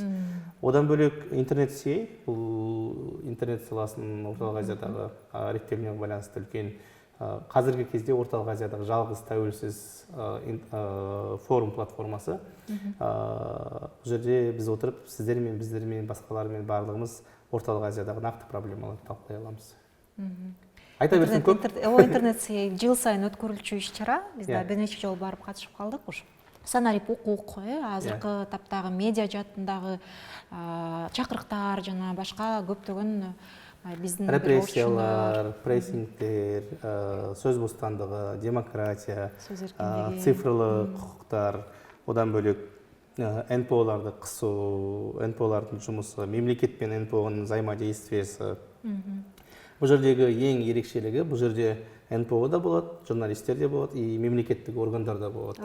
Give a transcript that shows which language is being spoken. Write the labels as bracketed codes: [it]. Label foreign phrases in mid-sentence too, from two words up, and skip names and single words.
[kk] Одан бөлек интернет-сей, бұл интернет саласының Орталық Азиядағы реттелуіне байланысты үлкен, қазіргі кезде Орталық Азиядағы жалғыз тәуелсіз форум платформасы. Бұл жерде біз отырып, сіздермен, біздермен, басқалармен барлығымыз Орталық Азиядағы нақты проблемаларды талқылай аламыз. Айта берсем көп. [ky] Интернет-сей жыл сайын өткөрүлчү иш-чара. Биз да бир нече жолу барып катышып калдык. Санарип укук, азыркы таптагы медиа жаатындагы чакырыктар жана башка көптөгөн биздин репрессиялар, прессингтер, сөз бостандыгы, демократия, цифрлы кукуктар, одан бөлек НПО-ларды кысуу, НПО-лардын жумусу, мемлекет пен НПО-нун взаимодействиясы. [kk] Бұл жердегі ең ерекшелігі, бұл жерде НПО да болады, журналисттер де болады, и мемлекеттік органдар да болады.